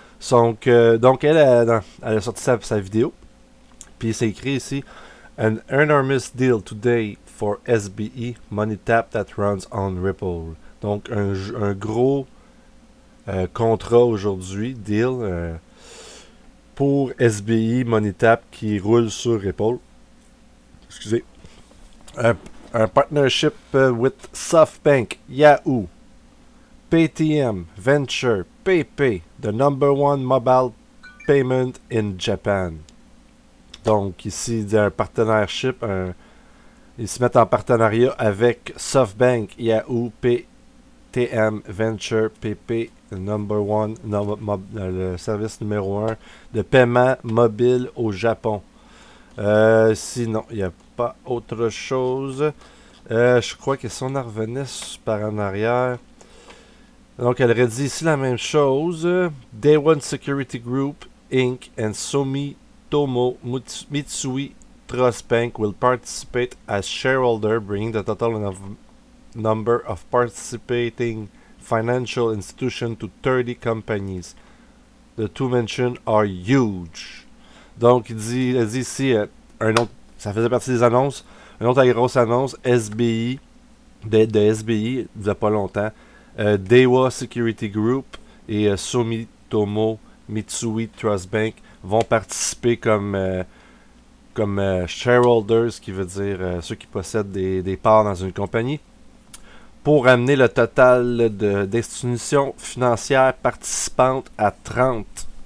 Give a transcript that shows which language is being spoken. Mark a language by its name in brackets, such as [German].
[French] Donc elle a sorti sa vidéo. Puis c'est écrit ici: [English] An enormous deal today for SBE Money Tap that runs on Ripple. [French] Donc un gros contrat aujourd'hui, deal, pour SBE Money Tap qui roule sur Ripple. Excusez. [English] Un partnership with SoftBank, Yahoo, Paytm, Venture, PayPay, the #1 mobile payment in Japan. [French] Donc ici, il y a un partnership, ils se mettent en partenariat avec SoftBank, Yahoo, Paytm, Venture, PayPay, le service numéro 1 de paiement mobile au Japon. Sinon, il n'y a pas autre chose. Je crois que si on en revenait par en arrière. Donc, elle redit ici la même chose. [English] Day One Security Group, Inc. and Sumitomo Mitsui Trust Bank will participate as shareholder, bringing the total number of participating financial institutions to 30 companies. The two mentioned are huge. [French] Donc, elle dit ici, un autre, ça faisait partie des annonces, une autre grosse annonce, SBI, de SBI, il n'y a pas longtemps, Daiwa Security Group et Sumitomo Mitsui Trust Bank vont participer comme shareholders, qui veut dire ceux qui possèdent des parts dans une compagnie, pour amener le total d'institutions financières participantes à 30.